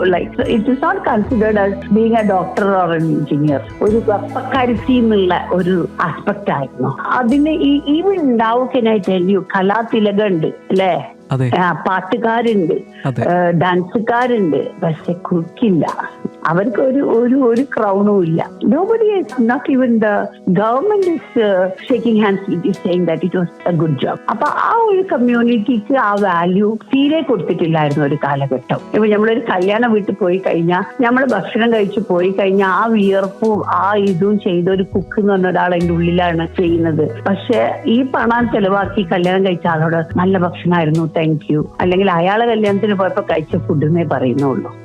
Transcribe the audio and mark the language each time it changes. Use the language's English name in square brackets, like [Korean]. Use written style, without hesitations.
[English] Like it is not considered as being a doctor or an engineer. [Malayalam] ഒരു വെപ്പക്കാരിറ്റി എന്നുള്ള ഒരു aspect ആയിരുന്നു അതിന്. ഈവൻ ഉണ്ടാവുകയായിട്ട് കലാതിലകം ഉണ്ട് അല്ലേ, പാട്ടുകാരുണ്ട്, ഡാൻസുകാരുണ്ട്, പക്ഷെ കുക്കില്ല. അവർക്ക് ഒരു ക്രൗണും ഇല്ല. [English] Nobody is, not even the government is shaking hands with you saying that it was a good job. [Malayalam] അപ്പൊ ആ ഒരു കമ്മ്യൂണിറ്റിക്ക് ആ വാല്യൂ തീരെ കൊടുത്തിട്ടില്ലായിരുന്നു ഒരു കാലഘട്ടം. ഇപ്പൊ നമ്മളൊരു കല്യാണ വീട്ടിൽ പോയി കഴിഞ്ഞാൽ, നമ്മൾ ഭക്ഷണം കഴിച്ചു പോയി കഴിഞ്ഞാൽ ആ വിയർപ്പും ആ ഇതും ചെയ്ത ഒരു കുക്ക് എന്ന് പറഞ്ഞ ഒരാൾ അതിന്റെ ഉള്ളിലാണ് ചെയ്യുന്നത്. പക്ഷെ ഈ പണം ചെലവാക്കി കല്യാണം കഴിച്ച ആളോട് നല്ല ഭക്ഷണമായിരുന്നു, താങ്ക് യു, അല്ലെങ്കിൽ അയാളെ കല്യാണത്തിന് പോയപ്പോ കഴിച്ച ഫുഡ് എന്നേ പറയുന്നുള്ളൂ.